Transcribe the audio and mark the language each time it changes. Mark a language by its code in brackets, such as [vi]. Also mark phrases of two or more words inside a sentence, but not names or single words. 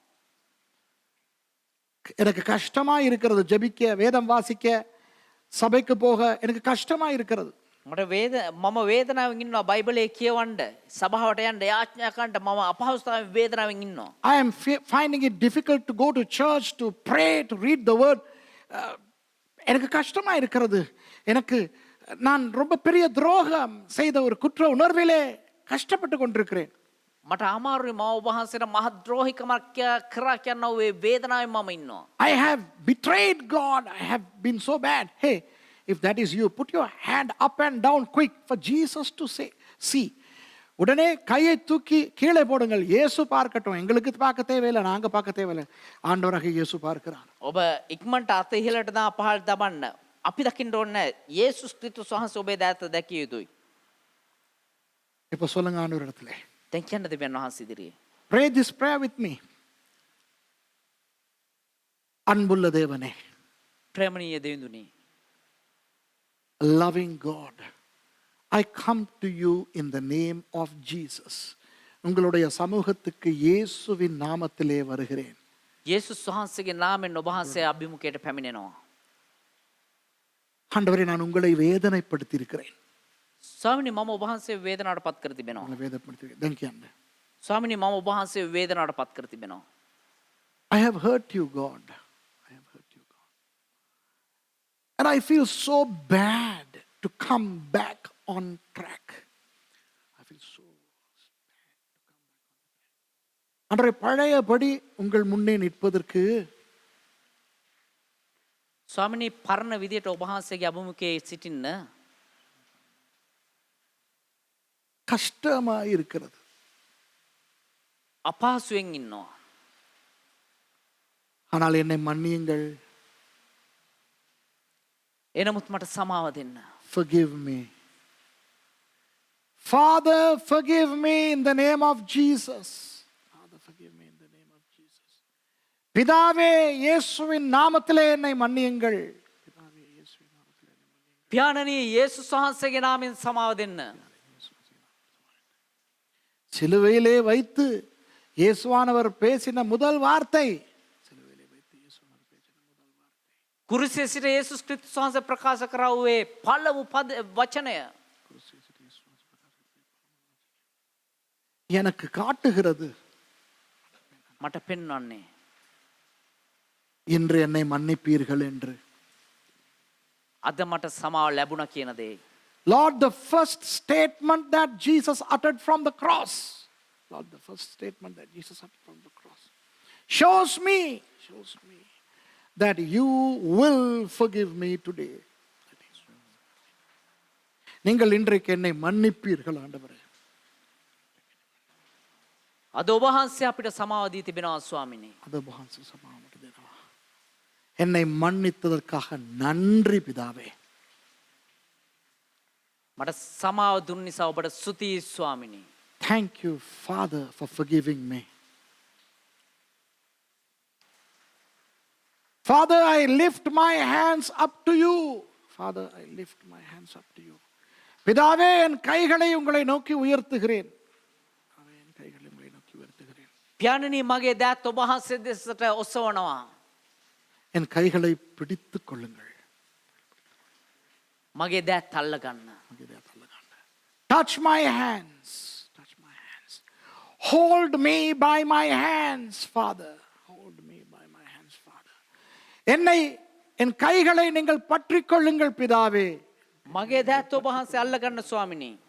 [ta] எனக்கு கஷ்டமா இருக்கிறது, ஜெபிக்க, வேதம் வாசிக்க, சபைக்கு போக எனக்கு கஷ்டமா இருக்கிறது. [si] මට මම වේදනාවෙන් ඉන්නවා. බයිබලයේ කියවන්න, සභාවට යන්න, යාඥා කරන්න මම අපහසුතාවෙන් වේදනාවෙන් ඉන්නවා. [en] I am finding it difficult to go to church, to pray, to read the word. [ta] எனக்கு கஷ்டமா இருக்கிறது. எனக்கு நான் ரொம்ப பெரிய துரோகம் செய்த ஒரு குற்ற உணர்விலே கஷ்டப்பட்டு கொண்டிருக்கிறேன். [si] මට අමාරුයි මම ඔබ වහන්සේට මහ ද්‍රෝහිකමක් කරා කියනවා. ඒ වේදනාවෙන් මම ඉන්නවා. [en] I have betrayed God. I have been so bad. Hey, if that is you, put your hand up and down quick for Jesus to see. [ta] உடனே கையை தூக்கி கீழே போடுங்கள். இயேசு பார்க்கட்டும். எங்களுக்கு பார்க்க தேவையில்லை, நாங்க பார்க்க தேவையில்லை. ஆண்டவராக இயேசு பார்க்கிறார். [si] ඔබ ඉක්මනට අත ඉහළට දා පහළට දබන්න. අපි දකින්න ඕනේ යේසුස් ක්‍රිස්තුස් වහන්සේ ඔබේ දෑත දැකිය යුතුයි. [ta] இப்போ சொல்லுங்க ஆண்டவரிடத்திலே. [si] දැන් කියන්න දෙවියන් වහන්සේ ඉදිරියේ. [en] Pray this prayer with me. [ta] அன்புள்ள தேவனே, [si] ප්‍රේමණීය දෙවිඳුනි, [en] loving God, I come to you in the name of Jesus. [ta] உங்களுடைய சமூகத்துக்கு இயேசுவின் நாமத்திலே வருகிறேன். [si] යේසුස් වහන්සේගේ නාමයෙන් ඔබ වහන්සේ අභිමුඛයට පැමිණෙනවා. [ta] ஆண்டவரே, நான் உங்களை வேதனைப்படுத்தி இருக்கிறேன். [si] ස්වාමිනී මම ඔබ වහන්සේ වේදනාවට පත් කර තිබෙනවා. [ta] உங்களை வேதனைப்படுத்தி தேங்க்யூ. [si] ස්වාමිනී මම ඔබ වහන්සේ වේදනාවට පත් කර තිබෙනවා. [en] I have hurt you, God. I have hurt you, God. And I feel so bad to come back on track. I feel so bad to come back on track. [ta] அன்றைய பழையபடி உங்கள் முன்னே நிற்பதற்கு [si] ස්වාමිනී පරණ විදියට ඔබ වහන්සේගේ අභිමුඛයේ සිටින්න [ta] கஷ்டமா இருக்கிறது. [si] අපහසුයෙන් ඉන්නවා. [ta] ஆனால் என்னை மன்னியுங்கள். [si] එනමුත් මට සමාව දෙන්න. [en] Forgive me. Father, forgive me in the name of Jesus. Father, forgive me in the name of Jesus. [ta] பிதாவே, இயேசுவின் நாமத்திலே என்னை மன்னியுங்கள். பிதாவே, இயேசுவின் நாமத்திலே என்னை மன்னியுங்கள். [si] පියාණනි යේසුස් වහන්සේගේ නාමයෙන් සමාව දෙන්න. [ta] சிலுவையிலே வைத்து இயேசுவானவர் பேசின முதல் வார்த்தை, [si] කුරුසියේ සිට යේසුස් ක්‍රිස්තුස් වහන්සේ ප්‍රකාශ කරා වූ පළමු වචනය [ta] எனக்கு காட்டுகிறது [si] මට පෙන්වන්නේ [ta] இன்று என்னை மன்னிப்பீர்கள் என்று. [si] අද මට සමාව ලැබුණා කියන දේ. [en] Lord, the first statement that Jesus uttered from the cross, Lord, the first statement that Jesus uttered from the cross shows me, shows me that you will forgive me today. [ta] நீங்கள் இன்றைக்கு என்னை மன்னிப்பீர்கள் ஆண்டவரே. [si] අද ඔබ වහන්සේ අපිට සමාව දී තිබෙනවා ස්වාමිනේ. [ta] அது உபவாச சமாவட்டு தேவா. என்னை மன்னித்ததற்காக நன்றி பிதாவே. [si] මට සමාව දුන්න නිසා ඔබට ස්තුතියි ස්වාමිනේ. [en] Thank you, Father, for forgiving me. Father, I lift my hands up to you. Father, I lift my hands up to you. [ta] பிதாவே, என் கைகளை உங்களை நோக்கி உயர்த்துகிறேன். என் கைகளை உங்களை நோக்கி உயர்த்துகிறேன். [si] පියාණනි මගේ දෑත් ඔබ වහන්සේ දෙසට ඔසවනවා. [ta] என் கைகளை பிடித்துக் கொள்ளுங்கள். [si] මගේ දෑත් අල්ල ගන්න. [en] Touch my hands. Touch my hands. Hold me by my hands, Father. Hold me by my hands, Father. [ta] என்னை என் கைகளை நீங்கள் பற்றிக் கொள்ளுங்கள் பிதாவே. [si] මගේ දෑත් ඔබ වහන්සේ අල්ල ගන්න ස්වාමිනේ.